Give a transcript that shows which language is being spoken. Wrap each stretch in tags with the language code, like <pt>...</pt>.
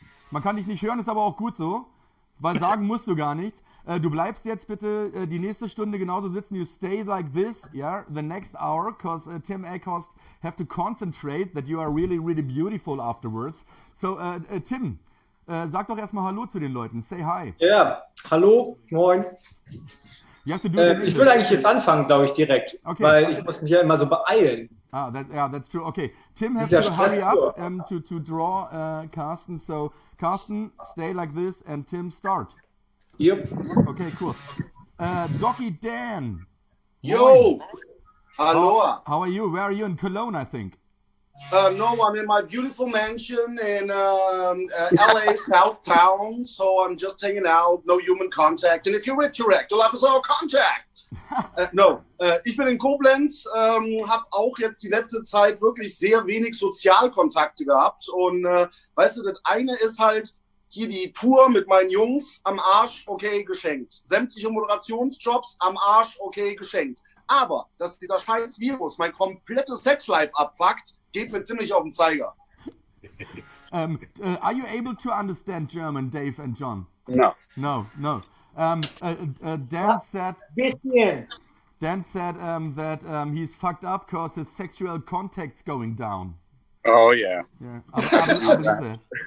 <de>Man kann dich nicht hören, ist aber auch gut so, weil sagen musst du gar nichts. Du bleibst jetzt bitte die nächste Stunde genauso sitzen.</de> <en>You stay like this, yeah, the next hour, because Tim Eckhorst have to concentrate that you are really, really beautiful afterwards.</en> <de>So, Tim, sag doch erstmal Hallo zu den Leuten.</de> <en>Say hi.</en> <de>Ja, hallo, moin.</de> <en>You have to do it</en> <de>ich will eigentlich jetzt anfangen, glaube ich, direkt, weil ich muss mich ja immer so beeilen.</de> <en>That's true. Okay, Tim has to hurry up to draw Carsten. So, Carsten, stay like this and Tim, start. Yep. Okay, cool. Docky Dan. Yo! Hello. How are you? Where are you? In Cologne, I think. No, I'm in my beautiful mansion in LA South Town, so I'm just hanging out, no human contact. And if you're rich, you'll have us all contact.</en> <de>Ich bin in Koblenz, habe auch jetzt die letzte Zeit wirklich sehr wenig Sozialkontakte gehabt. Und weißt du, das eine ist halt hier die Tour mit meinen Jungs am Arsch, okay, geschenkt. Sämtliche Moderationsjobs am Arsch, okay, geschenkt. Aber, dass dieser scheiß Virus mein komplettes Sexlife abfuckt, geht mir ziemlich auf den Zeiger.</de> <en>Are you able to understand German, Dave and John? No. No. Dan said that he's fucked up because his sexual contact's going down. Oh, yeah. I believe that.</en>